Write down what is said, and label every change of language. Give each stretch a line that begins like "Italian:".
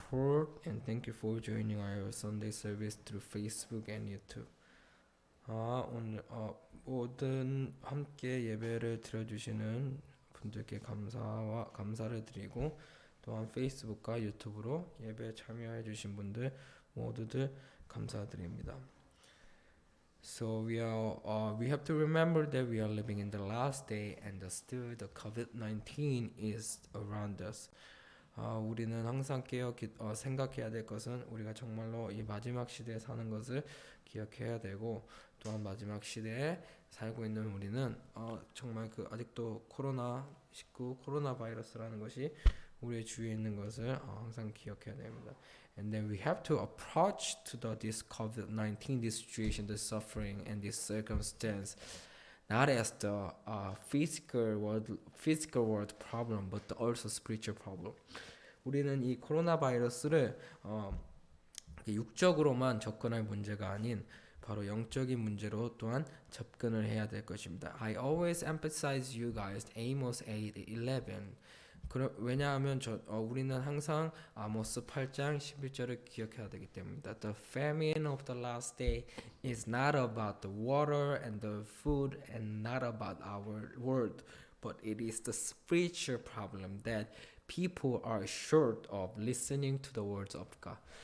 English: support and thank you for joining our Sunday service through Facebook and YouTube.
Korean: 오늘 모든 함께 예배를 드려주시는 분들께 감사를 드리고 또한 페이스북과 유튜브로 예배에 참여해주신 분들 모두들 감사드립니다.
English: So we have to remember that we are living in the last day and still the COVID-19 is around us.
Korean: 우리는 항상 생각해야 될 것은 우리가 정말로 이 마지막 시대에 사는 것을 기억해야 되고 또한 마지막 시대에 살고 있는 우리는 정말 아직도 코로나 바이러스라는 것이 우리의 주위에 있는 것을 항상 기억해야 됩니다.
English: And then we have to approach to this COVID-19, this situation, the suffering and this circumstance not as the physical world problem, but also spiritual problem.
Korean: 우리는 이 코로나 바이러스를 육적으로만 접근할 문제가 아닌 바로 영적인 문제로 또한 접근을 해야 될 것입니다.
English: I always emphasize you guys Amos 8:11.
Korean: 왜냐하면 우리는 항상 아모스 8장 11절을 기억해야 되기 때문입니다.
English: The famine of the last day is not about the water and the food and not about our world, but it is the spiritual problem that people are short of listening to the words of God.